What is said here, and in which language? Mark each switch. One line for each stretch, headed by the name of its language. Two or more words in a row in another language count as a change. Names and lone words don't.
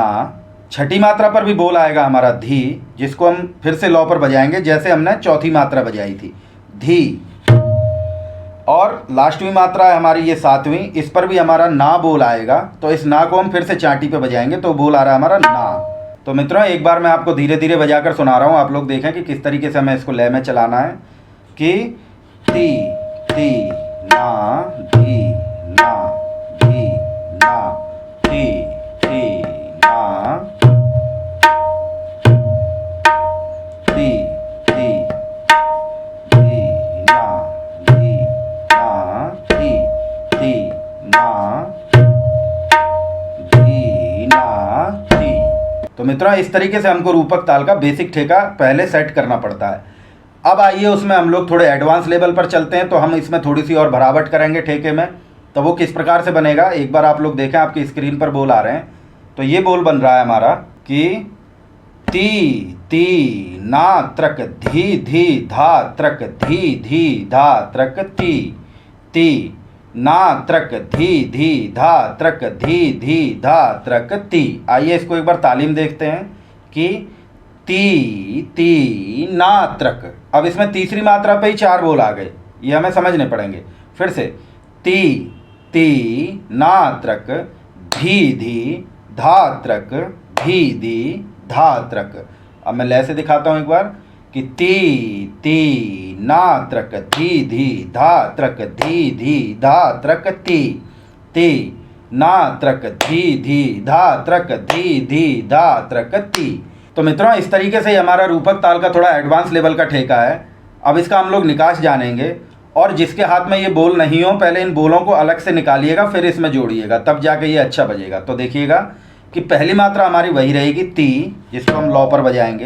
Hindi: छठी मात्रा पर भी बोल आएगा हमारा धी, जिसको हम फिर से लौ पर बजाएंगे जैसे हमने चौथी मात्रा बजाई थी धी। और लास्टवी मात्रा है हमारी ये 7वीं, इस पर भी हमारा ना बोल आएगा, तो इस ना को हम फिर से चाटी पे बजाएंगे, तो बोल आ रहा है हमारा ना। तो मित्रों एक बार मैं आपको धीरे धीरे बजाकर सुना रहा हूँ, आप लोग देखें कि किस तरीके से हमें इसको लय में चलाना है कि ती ती ना धी ना धी ना ती ती ना ती ती धी ना धी ना ती ती ना धी ना ती। तो मित्रों इस तरीके से हमको रूपक ताल का बेसिक ठेका पहले सेट करना पड़ता है। अब आइए उसमें हम लोग थोड़े
English: advance level
Hindi: पर चलते हैं, तो हम इसमें थोड़ी सी और भरावट करेंगे ठेके में। तो वो किस प्रकार से बनेगा एक बार आप लोग देखें, आपकी स्क्रीन पर बोल आ रहे हैं। तो ये बोल बन रहा है हमारा कि ती ती ना त्रक धी धी धा त्रक धी धी धा त्रक ती ना त्रक धी धी धा त्रक धी धी धा त्रक ती। आइए इसको एक बार तालीम देखते हैं कि ती ती ना त्रक। अब इसमें तीसरी मात्रा पे ही 4 बोल आ गए, ये हमें समझने पड़ेंगे। फिर से ती ती ना त्रक धी धी धा त्रक धी धी धा त्रक। अब मैं लय से दिखाता हूँ एक बार कि ती ती ना त्रक धी धी धा त्रक धी धी धा त्रक ती ना त्रक धी धी धा त्रक धी धी धा त्रक ती। तो मित्रों इस तरीके से हमारा रूपक ताल का थोड़ा
English: advance level
Hindi: का ठेका है। अब इसका हम लोग निकास जानेंगे और जिसके हाथ में ये बोल नहीं हो पहले इन बोलों को अलग से निकालिएगा, फिर इसमें जोड़िएगा, तब जाके ये अच्छा बजेगा। तो देखिएगा कि पहली मात्रा हमारी वही रहेगी ती, जिसको हम लौ पर बजाएंगे।